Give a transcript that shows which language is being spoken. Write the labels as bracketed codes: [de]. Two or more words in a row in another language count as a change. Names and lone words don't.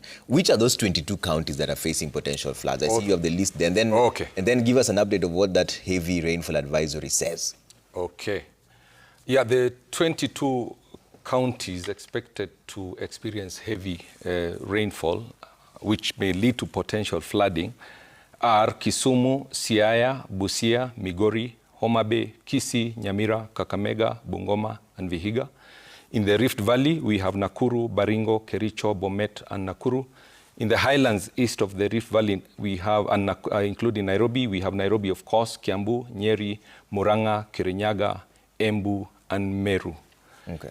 [en] Which are those 22 counties that are facing potential floods? I see you have the list there. And then give us an update of what that heavy rainfall advisory says. Okay. Yeah, the 22 counties expected to experience heavy rainfall, which may lead to potential flooding, are Kisumu, Siaya, Busia, Migori, Homa Bay, Kisii, Nyamira, Kakamega, Bungoma, and Vihiga. In the Rift Valley, we have Nakuru, Baringo, Kericho, Bomet, and Nakuru. In the highlands east of the Rift Valley, we have, including Nairobi, we have Nairobi, of course, Kiambu, Nyeri, Murang'a, Kirinyaga, Embu, and Meru. Okay.